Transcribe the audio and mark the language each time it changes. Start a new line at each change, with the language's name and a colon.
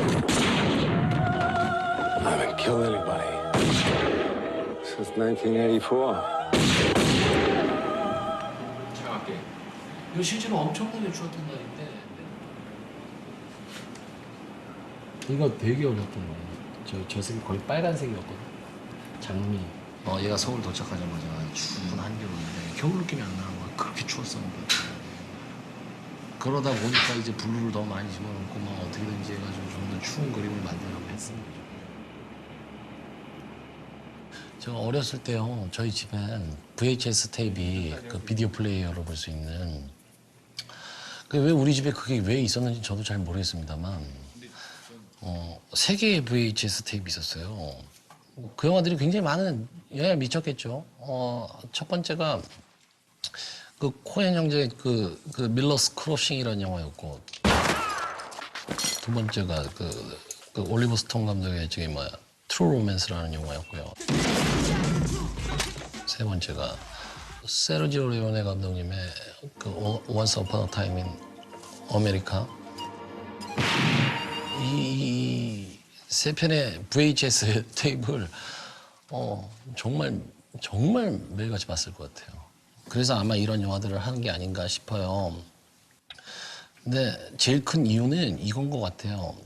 English: I haven't killed anybody since 1984.
Korean: 이거 실제로 엄청나게 추웠던 날인데 이거 되게 어려웠던 거예요. 저 색이 거의 빨간색이었거든. 장미 얘가 서울 도착하자마자 추운 한겨울인데 겨울 느낌이 안 나는 거야. 그렇게 추웠었는데. 그러다 보니까 이제 블루를 더 많이 집어넣고 막 어떻게든지 해가지고 좀 더 추운 그림을 만들려고 했습니다. 제가 어렸을 때요, 저희 집엔 VHS 테이프, 그 비디오 플레이어로 볼 수 있는, 왜 우리 집에 그게 왜 있었는지 저도 잘 모르겠습니다만, 3개의 VHS 테이프 있었어요. 그 영화들이 굉장히 많은 영향을 미쳤겠죠. 첫 번째가 그 코엔 형제의 그 밀러스 크로싱이라는 영화였고, 두 번째가 그 올리버 스톤 감독의 트루 로맨스라는 영화였고요. 세 번째가 세르지오 레오네 감독님의 그 Once Upon a Time in America. 이 세 편의 VHS 테이프를 정말 매일같이 봤을 것 같아요. 그래서 아마 이런 영화들을 하는 게 아닌가 싶어요. 근데 제일 큰 이유는 이건 것 같아요.